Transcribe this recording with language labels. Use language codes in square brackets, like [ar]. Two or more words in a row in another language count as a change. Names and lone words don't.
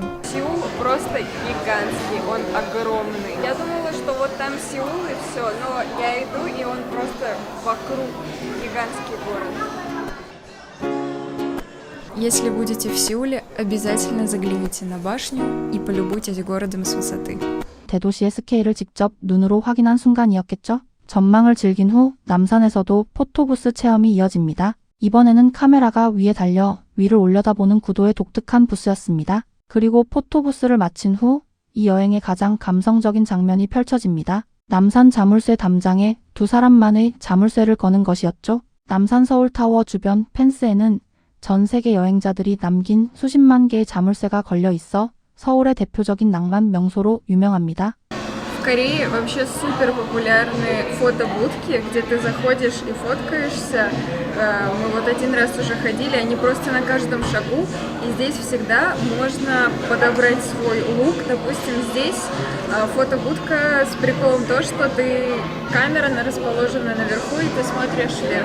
[ru] Сеул просто гигантский, он огромный. Я думала, что вот там Сеул и все, но я иду, и он просто вокруг гигантский город. Если будете в Сеуле, обязательно загляните на башню и полюбуйтесь городом с высоты. [ko] 대도시의 스케일을 직접 눈으로 확인한 순간이었겠죠. 전망을 즐긴 후 남산에서도 포토부스 체험이 이어집니다. 이번에는 카메라가 위에 달려 위를 올려다보는 구도의 독특한 부스였습니다. 그리고 포토부스를 마친 후 이 여행의 가장 감성적인 장면이 펼쳐집니다. 남산 자물쇠 담장에 두 사람만의 자물쇠를 거는 것이었죠. 남산 서울타워 주변 펜스에는 전 세계 여행자들이 남긴 수십만 개의 자물쇠가 걸려 있어 서울의 대표적인 낭만 명소로 유명합니다. [ru] В Корее вообще супер популярны фотобудки, где ты заходишь и фоткаешься. Мы вот один раз уже ходили, они просто на каждом шагу, и здесь всегда можно подобрать свой лук. Допустим, здесь фотобудка с приколом то, что камера расположена наверху, и ты смотришь вверх.